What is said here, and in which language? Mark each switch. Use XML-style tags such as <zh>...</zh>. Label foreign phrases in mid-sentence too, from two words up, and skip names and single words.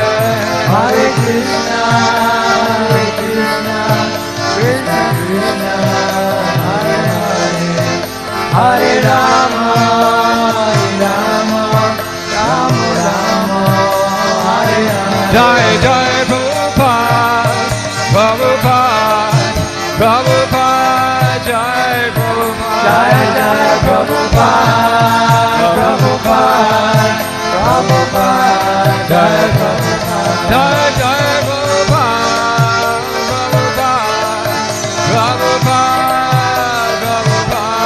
<sa>Hare Krishna, Krishna Krishna, Hare Hare, Hare Rama, Rama Rama, Hare Hare. Jai Jai Prabhupada, Prabhupada, Prabhupada, Jai Prabhupada. Jai Jai Prabhupada, Prabhupada, Jai Prabhupada. Jai Jai Prabhupada, Prabhupada, Prabhupada.</sa>